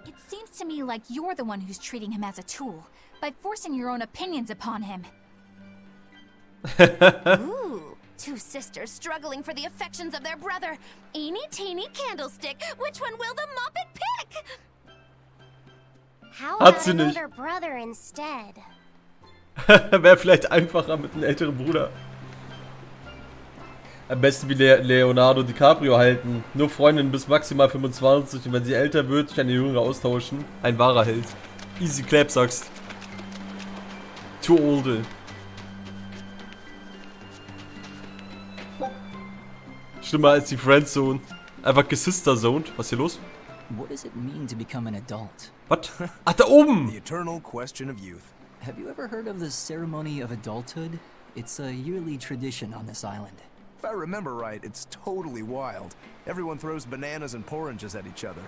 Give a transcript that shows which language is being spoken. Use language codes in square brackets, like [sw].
[en] It seems to me like you're the one who's treating him as a tool, by forcing your own opinions upon him. Ooh, two sisters struggling for the affections of their brother. Eeny teeny candlestick. Which one will the Muppet pick? How [de] Hat [en] about [de] sie nicht. [en] another brother instead? [de] Wäre vielleicht einfacher mit einem älteren Bruder. Am besten wie Leonardo DiCaprio halten. Nur Freundin bis maximal 25 und wenn sie älter wird, durch eine jüngere austauschen. Ein wahrer Held. [en] Easy clap, [de] sagst. [en] Too old. [de] Schlimmer als die Friendzone. Einfach gesisterzoned. Was ist hier los? [en] What does it mean to become an adult? [de] Was? Ach, da oben! [en] The eternal question of youth. Have you ever heard of the ceremony of adulthood? It's a yearly tradition on this island. If I remember right, it's totally wild. Everyone throws bananas and oranges at each other.